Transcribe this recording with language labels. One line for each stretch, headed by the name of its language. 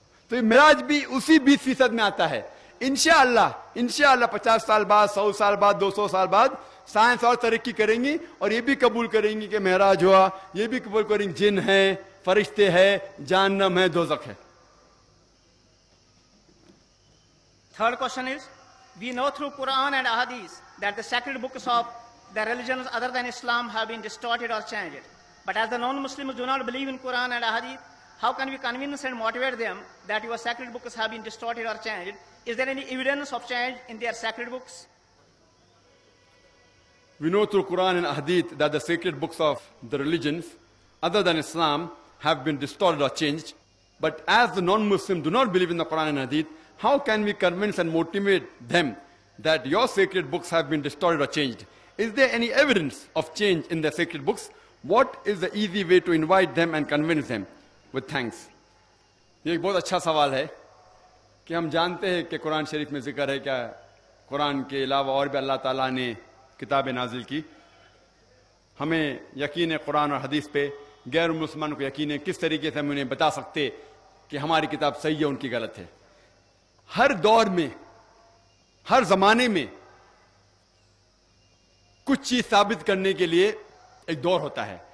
Urdu: تو یہ معراج بھی اسی 20% میں آتا ہے انشاءاللہ. 50 سال بعد 100 سال بعد 200 سال بعد سائنس اور ترقی کریں گی اور یہ بھی قبول کریں گی کہ معراج ہوا, یہ بھی قبول کریں گے جن ہے, فرشتے ہیں, جہنم ہے, دوزخ ہے.
English: Third question is, we know through Quran and Ahadith that the sacred books of the religions other than Islam have been distorted or changed. But as the non-Muslims do not believe in Quran and Ahadith, how can we convince and motivate them that your sacred books have been distorted or changed? Is there any evidence of change in their sacred books? We know through Quran and Hadith that the sacred books of the religions other than Islam have been distorted or changed. But as the non-Muslims do not believe in the Quran and Hadith, how can we convince and motivate them that your sacred books have been distorted or changed? Is there any evidence of change in the sacred books? What is the easy way to invite them and convince them? With thanks.
Urdu: یہ ایک بہت اچھا سوال ہے کہ ہم جانتے ہیں کہ قرآن شریف میں ذکر ہے کہ قرآن کے علاوہ اور بھی اللہ تعالیٰ نے کتابیں نازل کی. ہمیں یقین ہے قرآن اور حدیث پہ, غیر مسلمان کو یقین ہے. کس طریقے سے ہم انہیں بتا سکتے کہ ہماری کتاب صحیح ہے ان کی غلط ہے؟ ہر دور میں ہر زمانے میں کچھ چیز ثابت کرنے کے لیے ایک دور ہوتا ہے.